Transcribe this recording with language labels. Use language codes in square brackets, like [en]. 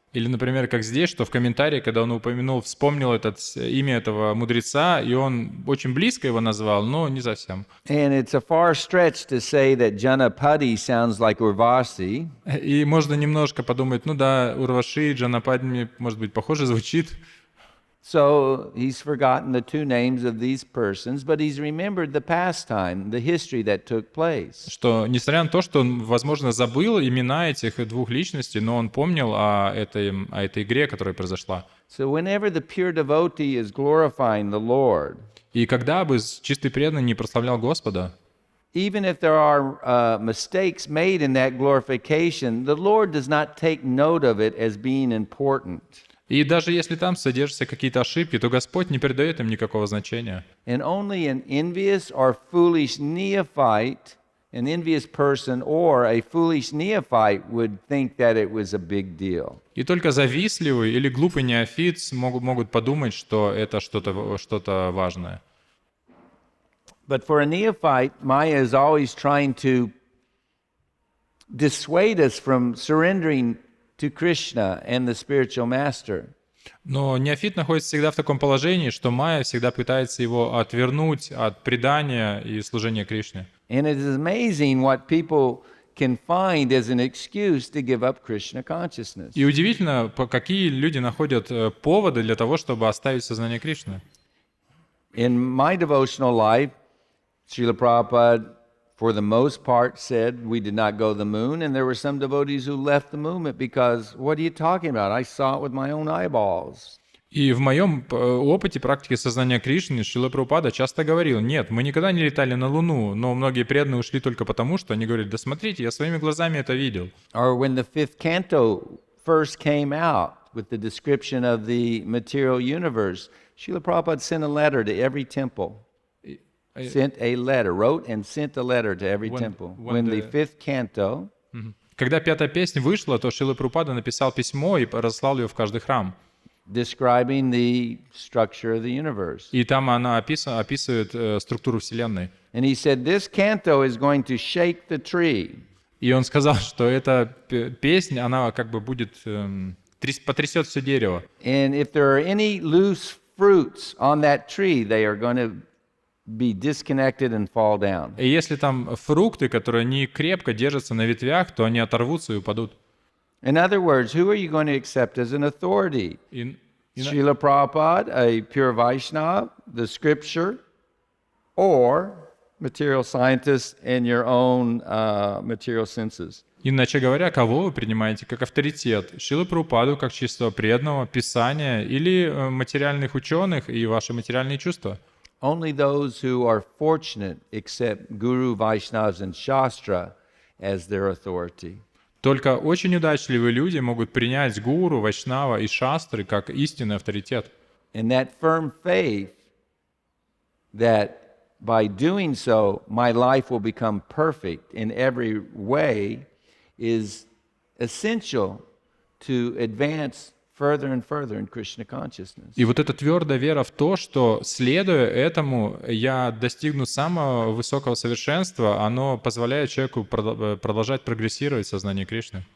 [ru] Или, например, как здесь, что в комментарии, когда он вспомнил имя этого мудреца, и он очень близко его назвал, но не совсем. [en] And it's a far stretch to say that Janapati sounds like Urvasi. [ru] И можно немножко подумать, ну да, Урваши, Джанапади, может быть, похоже звучит. [en] So he's forgotten the two names of these persons, but he's remembered the pastime, the history that took place. [ru] Что, несмотря на то, что он, возможно, забыл имена этих двух личностей, но он помнил о этой игре, которая произошла. [en] So whenever the pure devotee is glorifying the Lord, [ru] и когда бы чистый преданный не прославлял Господа, [en] even if there are mistakes made in that glorification, the Lord does not take note of it as being important. [ru] И даже если там содержатся какие-то ошибки, то Господь не придает им никакого значения. [en] And only an envious or foolish neophyte, an envious person or a foolish neophyte would think that it was a big deal. [ru] И только завистливый или глупый неофит могут подумать, что это что-то важное. [en] But for a neophyte, Maya is always trying to dissuade us from surrendering to Krishna and the spiritual master. [ru] Но неофит находится всегда в таком положении, что Майя всегда пытается его отвернуть от предания и служения Кришне. [en] And it is amazing what people can find as an excuse to give up Krishna consciousness. [ru] И удивительно, какие люди находят поводы для того, чтобы оставить сознание Кришны. [en] In my devotional life, Srila Prabhupada, for the most part, said we did not go to the moon, and there were some devotees who left the movement because, what are you talking about? I saw it with my own eyeballs. [ru] И в моем опыте практики сознания Кришны Шрила Прабхупада часто говорил, нет, мы никогда не летали на Луну, но многие преданные ушли только потому, что они говорили, да смотрите, я своими глазами это видел. [en] Or when the fifth canto first came out with the description of the material universe, Srila Prabhupada sent a letter to every temple. Sent a letter, wrote and sent a letter to every temple. When the fifth canto... [ru] Когда пятая песня вышла, то Шрила Прабхупада написал письмо и разослал ее в каждый храм. [en] Describing the structure of the universe. [ru] И там она описывает структуру Вселенной. [en] And he said, this canto is going to shake the tree. [ru] И он сказал, что эта песня, она как бы будет потрясет все дерево. [en] And if there are any loose fruits on that tree, they are going to be disconnected and fall down. [ru] И если там фрукты, которые не крепко держатся на ветвях, то они оторвутся и упадут. [en] In other words, who are you going to accept as an authority? Srila Prabhupada, a pure Vaishnava, the scripture, or material scientist in your own material senses. [ru] Иначе говоря, кого вы принимаете как авторитет? Шрилу Прабхупаду как чистого преданного, Писания или материальных ученых и ваши материальные чувства? [en] Only those who are fortunate accept Guru, Vaishnavas, and Shastra as their authority. [ru] Только очень удачливые люди могут принять гуру, вайшнава и шастры как истинный авторитет. [en] And that firm faith that by doing so, my life will become perfect in every way is essential to advance further and further in Krishna consciousness. [ru] И вот эта твердая вера в то, что, следуя этому, я достигну самого высокого совершенства, оно позволяет человеку продолжать прогрессировать в сознании Кришны.